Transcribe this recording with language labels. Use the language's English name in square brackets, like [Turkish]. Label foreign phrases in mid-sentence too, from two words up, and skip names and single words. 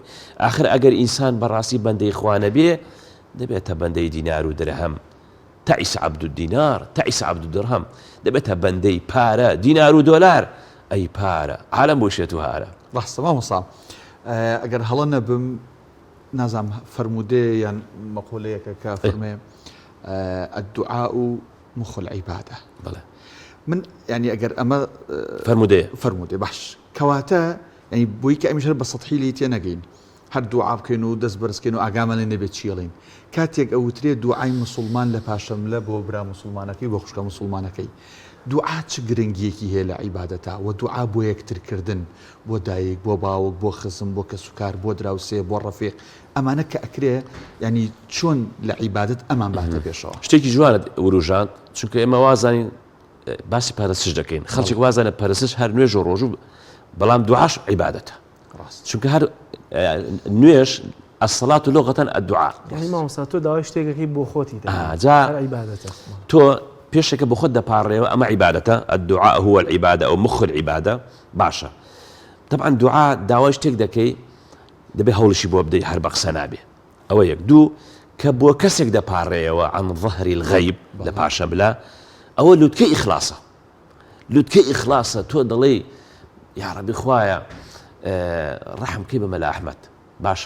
[Central Kurdish] ئاخر ئەگەر ئینسان بەڕاستی بەندەی خوا نەبێ دەبێتە بەندەی دینار و درەهەم. [Arabic] تەعیس عەبد الدینار تەعیس عەبد الدرهم [Central Kurdish] دەبێتە بەندەی پارە دینار و دۆلار ئەی پارە عالەم بۆ شێت و هارە. ڕاستە مامۆستا ئەگەر هەڵە نەبم نازام فەرمودێ یان مەقولەیەکە کە فەرمێ [Arabic] الدعاء مخ العبادة. [Central Kurdish] بەڵێ من يعني ئەگەر ئەمە فەرمودێ باش کەواتە ینی بۆی کە ئەمیش هەر بە سەطحی لی تێ نەگەین هەر دوعا بکەین و دەست بەرزکەین و ئاگامان لێ نەبێت چیڵین کاتێک ئەوترێ دوعای مسلمان لە پاشەملە بۆ برا مسلمانەکەی بۆ خوشکە مسلمانەکەی دوعا چ گرنگیەکی هەیە لە عیبادەتە و دوعا بۆ یەکترکردن بۆ دایک بۆ باوک بۆ خزم بۆ کەسوکار بۆ دراوسێ بۆ ڕەفیق ئەمانە کە ئەکرێ ینی چۆن لە عیبادەت ئەمان باتە پێشەوە. شتێکی جوانە وروژان چونکە ئێمە وازانین باسی پەرستش دەکەین خەڵکی وازانە پەرستش هەر نوێژ و ڕۆژوو بەڵام دوعاش عیبادەتە چونکە هەر نوێژ [Arabic] الصلاة لغة الدعاء. يعني ما وصلتوا [Central Kurdish] داوای شتێکەکەی بۆ خۆتی جا عیبادەتە تۆ پێشێکە بۆ خۆت دەپاڕێەوە ئەمە عیبادەتە [Arabic] الدعاء هو العبادة أو مخ العبادة [Central Kurdish] باشە. طبعا دوعا داوای شتێک دەکەی دەبێ هەوڵشی بۆ بدەی هەر بە قسە نابێ. ئەوە یەک دوو کە بۆ کەسێک دەپاڕێەوە [Arabic] عن ظهری الغەیب [Central Kurdish] لە پاشەملە ئەوە لوتکەی ئیخلاسە لوتکەی ئیخلاسە تۆ دەڵێ یا ڕەبی خوایە ڕەحم کەی بە مەلا ئەحمەد باشە